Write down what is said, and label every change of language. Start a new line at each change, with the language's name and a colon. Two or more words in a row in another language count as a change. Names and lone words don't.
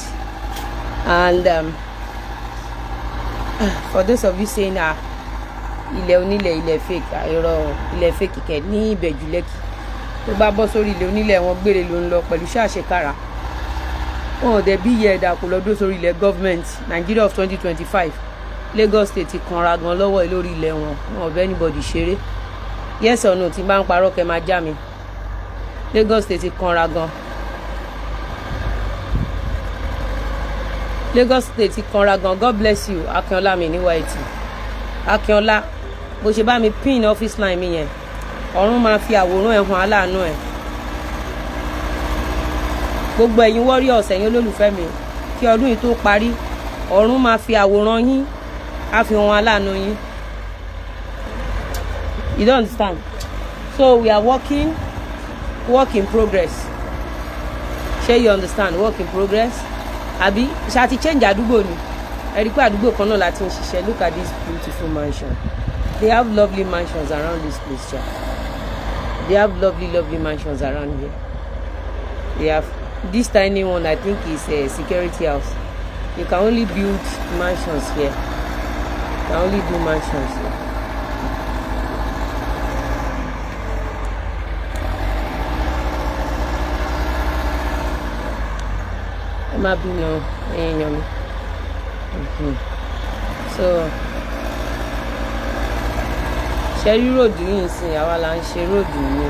English: And for those of you saying
Yoruba: ilẹ̀ onílẹ̀ ilẹ̀ fake, irọ́ ilẹ̀ fake kẹ̀ ní Ìbẹ̀jú Lẹ́kì. Tó bá bọ́ sórí ilẹ̀ onílẹ̀ wọn gbére ló ń lọ pẹ̀lú ṣàṣekára. Wọn ò dẹ̀ bí iye ẹ̀dà kò lọ́dún sórí ilẹ̀
English: government Nigeria of 2025.
Yoruba: Lagos State ti kanra gan lọ́wọ́ lórí ilẹ̀ wọn. Wọn ò bẹ́ anybody ṣeré.
English: Yes or no
Yoruba: tí bá ń parọ́ kẹ́ máa já mi. Lagos State ti kanra gan. Lagos State ti kanra gan.
English: God bless you
Yoruba: Akínọlá mi ní white. Akínọlá bó ṣe bá mi pin
English: office line
Yoruba: mi yẹn. Ọ̀run máa fi àwòrán ẹ̀ hàn aláàánú ẹ̀. Gbogbo ẹ̀yin warriors ẹ̀yin olólùfẹ́ mi kí ọdún yìí tó parí ọ̀run máa fi àwòrán yín á fi hàn aláàánú yín.
English: You don't understand? So we are work in progress. Ṣé you understand? Work in progress.
Yoruba: Àbí ṣá ti change àdúgbò ni. Ẹ rí pé àdúgbò kan náà la ti ń ṣiṣẹ́.
English: Look at this beautiful mansion. They have lovely mansions around this place, child. They have lovely mansions around here. They have this tiny one. I think is a security house. You can only build mansions here. You can only do mansions here.
Yoruba: Ẹ má bínú èèyàn mi. So ṣẹ́rí ròdù yìí ń sìn àwa la ń ṣe ròdù yìí.